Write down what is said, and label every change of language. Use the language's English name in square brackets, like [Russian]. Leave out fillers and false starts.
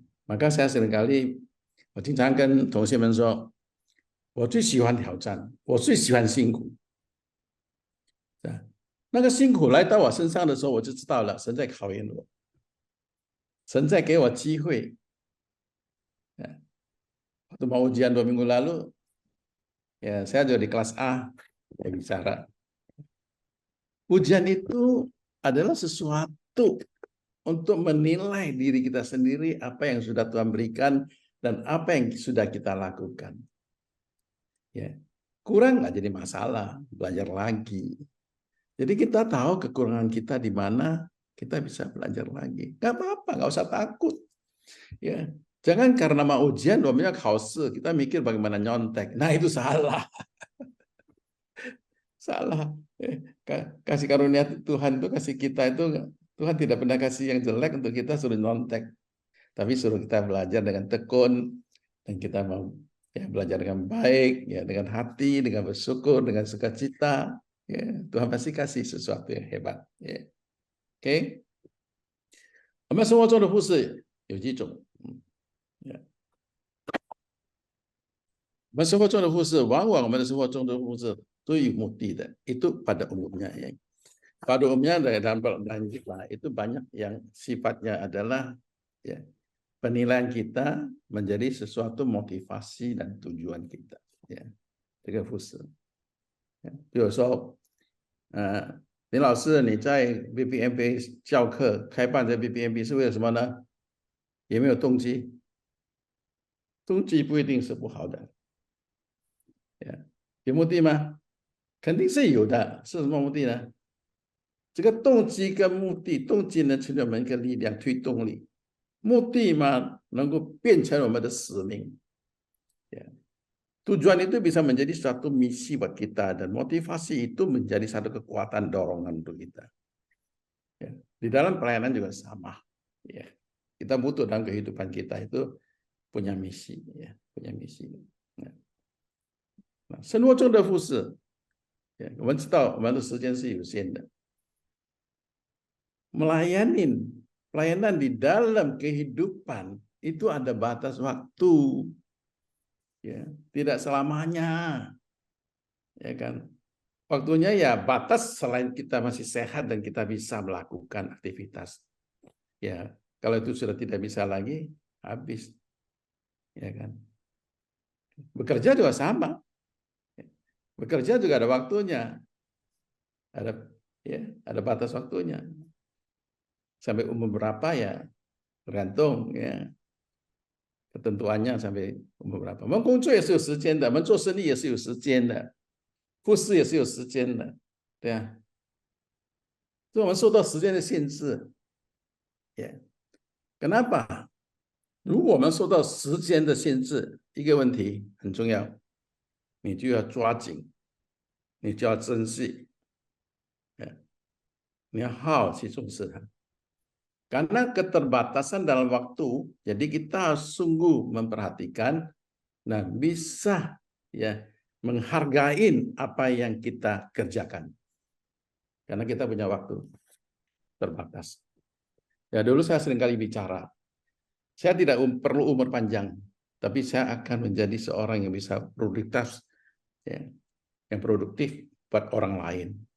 [Indonesian] Maka saya seringkali, [Chinese] 我经常跟同学们说，我最喜欢挑战，我最喜欢辛苦。那个辛苦来到我身上的时候，我就知道了，神在考验我，神在给我机会。 [Indonesian] Waktu mau ujian 2 minggu lalu, ya saya jadi kelas A, ya bicara. Ujian itu adalah sesuatu untuk menilai diri kita sendiri, apa yang sudah Tuhan berikan, dan apa yang sudah kita lakukan. Ya, kurang nggak jadi masalah, belajar lagi. Jadi kita tahu kekurangan kita di mana, kita bisa belajar lagi. Nggak apa-apa, nggak usah takut. Ya, jangan karena mau ujian, namanya khause, kita mikir bagaimana nyontek. Nah itu salah. Salah. Kasih karunia Tuhan itu, kasih kita itu, Tuhan tidak pernah kasih yang jelek untuk kita suruh nyontek. Tapi suruh kita belajar dengan tekun, dan kita mau ya, belajar dengan baik, ya dengan hati, dengan bersyukur, dengan sukacita. Ya, Tuhan pasti kasih sesuatu yang hebat. Ya. [Chinese] OK，我们生活中的服侍有几种。我们生活中的服侍，往往我们的生活中的服侍都有目的的。 [Indonesian] Itu pada umumnya ya. Pada umumnya dalam jiwa itu banyak yang sifatnya adalah ya, penilaian kita menjadi sesuatu motivasi dan tujuan kita. [Chinese] Ya, 这个服侍。比如说，林老师你在 BBMP 教课开办这 BBMP 是为了什么呢？有没有动机？动机不一定是不好的。有目的吗？肯定是有的。是什么目的呢？这个动机跟目的，动机能成为我们一个力量推动力，目的嘛能够变成我们的使命。 [Indonesian] Tujuan itu bisa menjadi suatu misi buat kita, dan motivasi itu menjadi satu kekuatan dorongan untuk kita. Ya. Di dalam pelayanan juga sama. Ya. Kita butuh dalam kehidupan kita itu punya misi, ya, punya misi. Ya. [Chinese] 生活中的服侍，我们知道我们的时间是有限的。 [Indonesian] Pelayanan di dalam kehidupan itu ada batas waktu, ya, tidak selamanya, ya kan? Waktunya ya batas selain kita masih sehat dan kita bisa melakukan aktivitas. Ya, kalau itu sudah tidak bisa lagi, habis, ya kan? Bekerja juga sama. Bekerja juga ada waktunya, ada batas waktunya. Sampai umur berapa ya tergantung ya ketentuannya sampai umur berapa. [Chinese] 我们工作也是有时间的，我们做生意也是有时间的，服侍也是有时间的，对啊。所以我们受到时间的限制。 [Indonesian] Kenapa？ [Chinese] 如果我们受到时间的限制，一个问题很重要，你就要抓紧，你就要珍惜，你要好好去重视它。 [Indonesian] Karena keterbatasan dalam waktu, jadi kita sungguh memperhatikan dan bisa ya menghargai apa yang kita kerjakan. Karena kita punya waktu terbatas. Ya dulu saya seringkali bicara, saya tidak perlu umur panjang, tapi saya akan menjadi seorang yang bisa produktif, ya, yang produktif buat orang lain.